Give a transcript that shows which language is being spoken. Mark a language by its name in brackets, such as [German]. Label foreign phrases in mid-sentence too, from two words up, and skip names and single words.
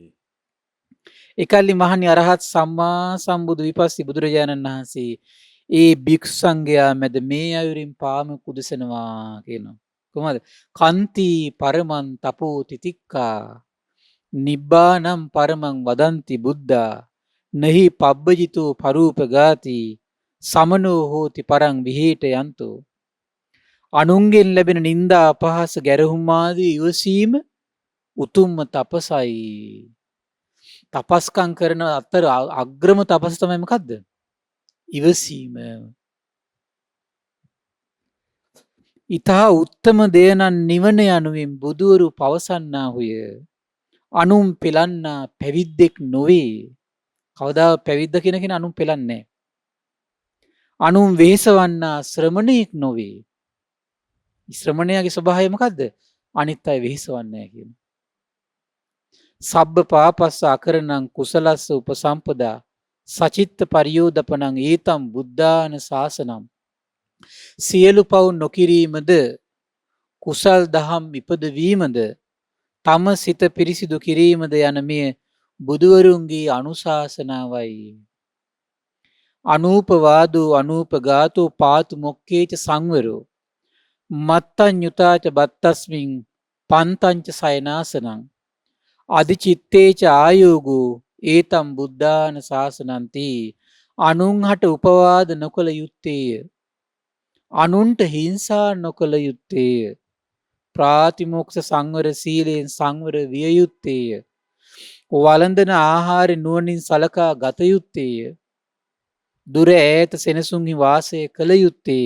[Sinhala] එකල්ලි මහණනි අරහත් සම්මා සම්බුදු විපස්සී බුදුරජාණන් වහන්සේ ඒ භික්ෂු සංඝයා මැද මේ අයුරින් පාමුක් උදෙසනවා කියනවා. [Pali] කොහොමද? කන්ති පරමං තපෝ තිතික්කා නිබ්බානම් පරමං වදන්ති බුද්ධා නහි පබ්බජිතෝ පරූපගාති සමනෝ හෝති පරං විහෙට යන්තෝ. [Sinhala] අනුන්ගෙන් ලැබෙන නිന്ദා අපහාස ගැරහුම් ආදී ඉවසීම උතුම්ම තපසයි. තපස්කම් කරන අතර අග්‍රම තපස තමයි මොකද්ද? ඉවසීම. ඊතා උත්තම දේනන් නිවන යනුවෙන් බුදුවරු පවසන්නාහුය. අනුම් පෙලන්නා පැවිද්දෙක් නොවේ. කවදා පැවිද්ද කියන කෙනා අනුම් පෙලන්නේ නැහැ. අනුම් වෙහෙසවන්නා ශ්‍රමණයෙක් නොවේ. ශ්‍රමණයාගේ ස්වභාවය මොකද්ද? අනිත් අය වෙහෙසවන්නේ නැහැ කියන. [Pali] සබ්බ පාපස්ස අකරණං කුසලස්ස උපසම්පදා සචිත්ත පරියෝදපනං ඒතම් බුද්ධාන ශාසනම්. [Sinhala] සියලු පව් නොකිරීමද කුසල් දහම් ඉපදවීමද තම සිත පිරිසිදු කිරීමද යන මේ බුදුවරුන්ගේ අනුශාසනාවයි. [Pali] අනූපවාදෝ අනූපගාතෝ පාතු මොක්කේච සංවරෝ මත්තඤ්ඤුතාච බත්තස්මින් පන්තංච සයනාසනං අධිචිත්තේච ආයෝගෝ ඒතම් බුද්ධාන ශාසනන්ති. [Sinhala] අනුන්හට උපවාද නොකළ යුත්තේය. අනුන්ට හිංසා නොකළ යුත්තේය. ප්‍රාතිමෝක්ෂ සංවර සීලයෙන් සංවර විය යුත්තේය. වළඳන ආහාර නුවණින් සලකා ගත යුත්තේය. දුර ඈත සෙනසුන්හි වාසය කළ යුත්තේය.